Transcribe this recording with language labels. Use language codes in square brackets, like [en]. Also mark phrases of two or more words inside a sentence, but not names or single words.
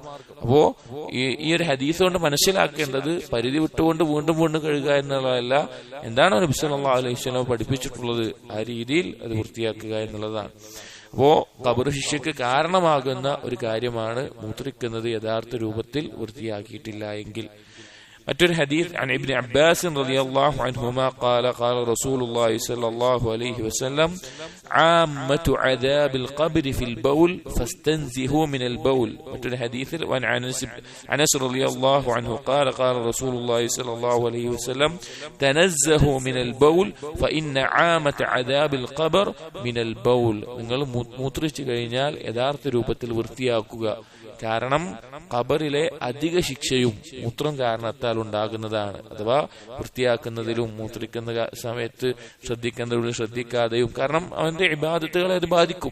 [ml] അപ്പോ ഈ ഒരു ഹദീസ് കൊണ്ട് മനസ്സിലാക്കേണ്ടത് പരിധി വിട്ടുകൊണ്ട് വീണ്ടും വീണ്ടും കഴുകുക എന്നുള്ളതല്ല, എന്താണ് നബി [ar] صلى الله عليه وسلم [ml] പഠിപ്പിച്ചിട്ടുള്ളത് ആ രീതിയിൽ അത് വൃത്തിയാക്കുക എന്നുള്ളതാണ്. അപ്പോ ഖബർ ശിക്ഷയ്ക്ക് കാരണമാകുന്ന ഒരു കാര്യമാണ് മൂത്രിക്കുന്നത് യഥാർത്ഥ രൂപത്തിൽ വൃത്തിയാക്കിയിട്ടില്ല എങ്കിൽ. മറ്റൊരു ഹദീസ് [ar] عن ابن عباس رضي الله عنهما قال قال رسول الله صلى الله عليه وسلم عامة عذاب القبر في البول فاستنزهوا من البول. [ml] മറ്റൊരു ഹദീസിൽ [ar] عن أنس رضي الله عنه قال قال رسول الله صلى الله عليه وسلم تنزهوا من البول فإن عامة عذاب القبر من البول. [ml] നിങ്ങൾ മൂത്രിച്ചു കഴിഞ്ഞാൽ യഥാർത്ഥ രൂപത്തിൽ വൃത്തിയാക്കുക. കാരണം ഖബറിലെ അധിക ശിക്ഷയും മൂത്രം കാരണത്താൽ ഉണ്ടാകുന്നതാണ്. അഥവാ വൃത്തിയാക്കുന്നതിലും മൂത്രിക്കുന്ന സമയത്ത് ശ്രദ്ധിക്കുന്നതിലും ശ്രദ്ധിക്കാതെയും, കാരണം അവന്റെ ഇബാദത്തുകളെ അത് ബാധിക്കും.